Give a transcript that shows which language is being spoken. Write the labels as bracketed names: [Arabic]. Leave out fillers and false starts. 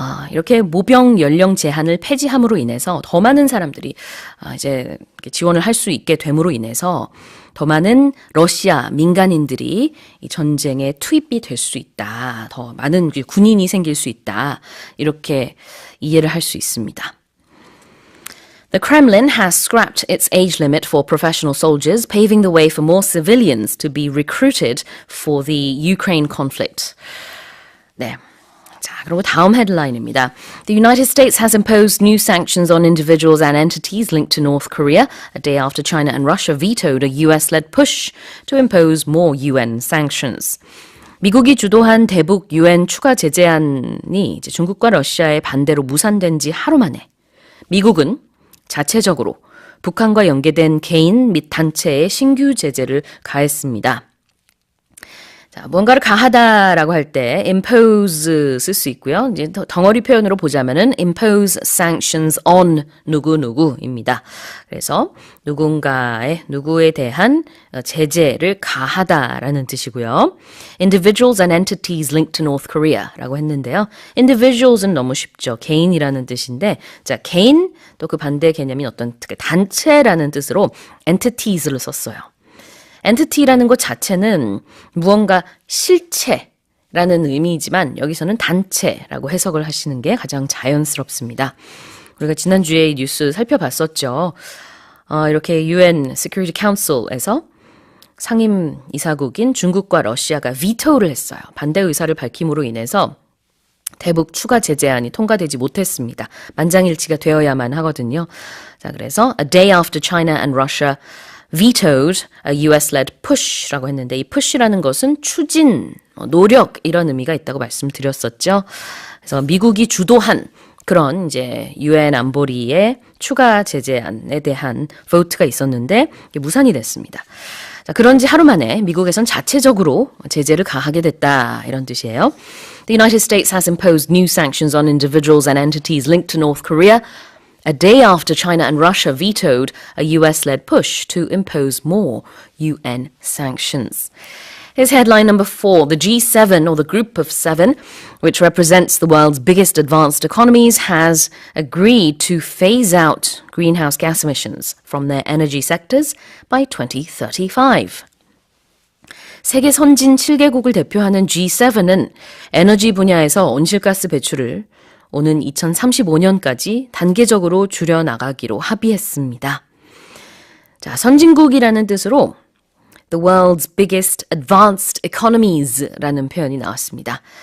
[Korean] 이렇게 모병 연령 제한을 폐지함으로 인해서 더 많은 사람들이 이제 지원을 할 수 있게 됨으로 인해서 더 많은 러시아 민간인들이 이 전쟁에 투입이 될 수 있다. 더 많은 군인이 생길 수 있다. 이렇게 이해를 할 수 있습니다. [English] The Kremlin has scrapped its age limit for professional soldiers, paving the way for more civilians to be recruited for the Ukraine conflict. [Korean] 네. 자, 그리고 다음 헤드라인입니다. [English] The United States has imposed new sanctions on individuals and entities linked to North Korea a day after China and Russia vetoed a US-led push to impose more UN sanctions. [Korean] 미국이 주도한 대북 UN 추가 제재안이 이제 중국과 러시아의 반대로 무산된 지 하루 만에 미국은 자체적으로 북한과 연계된 개인 및 단체에 신규 제재를 가했습니다. 자, 뭔가를 가하다라고 할 때 impose 쓸 수 있고요. 이제 덩어리 표현으로 보자면은 impose sanctions on 누구누구입니다. 그래서 누구에 대한 제재를 가하다라는 뜻이고요. [English] Individuals and entities linked to North Korea [Korean] 라고 했는데요. Individuals은 너무 쉽죠. 개인이라는 뜻인데, 자, 개인 또 그 반대 개념인 어떤 단체라는 뜻으로 entities를 썼어요. entity라는 것 자체는 무언가 실체라는 의미이지만 여기서는 단체라고 해석을 하시는 게 가장 자연스럽습니다. 우리가 지난주에 뉴스 살펴봤었죠. 이렇게 UN Security Council에서 상임 이사국인 중국과 러시아가 비토를 했어요. 반대 의사를 밝힘으로 인해서 대북 추가 제재안이 통과되지 못했습니다. 만장일치가 되어야만 하거든요. 자, 그래서 [English] a day after China and Russia vetoed a US-led push [Korean] 라고 했는데 이 push라는 것은 추진, 노력 이런 의미가 있다고 말씀드렸었죠. 그래서 미국이 주도한 그런 이제 UN 안보리의 추가 제재안에 대한 vote가 있었는데 이게 무산이 됐습니다. 자, 그런지 하루 만에 미국에선 자체적으로 제재를 가하게 됐다 이런 뜻이에요. [English] The United States has imposed new sanctions on individuals and entities linked to North Korea a day after China and Russia vetoed a US-led push to impose more UN sanctions. Here's headline number 4. The G7, or the Group of Seven, which represents the world's biggest advanced economies, has agreed to phase out greenhouse gas emissions from their energy sectors by 2035. [Korean] 세계 선진 7개국을 대표하는 G7은 에너지 분야에서 온실가스 배출을 오는 2035년까지 단계적으로 줄여나가기로 합의했습니다. 자, 선진국이라는 뜻으로 [English] The world's biggest advanced economies [Korean] 라는 표현이 나왔습니다.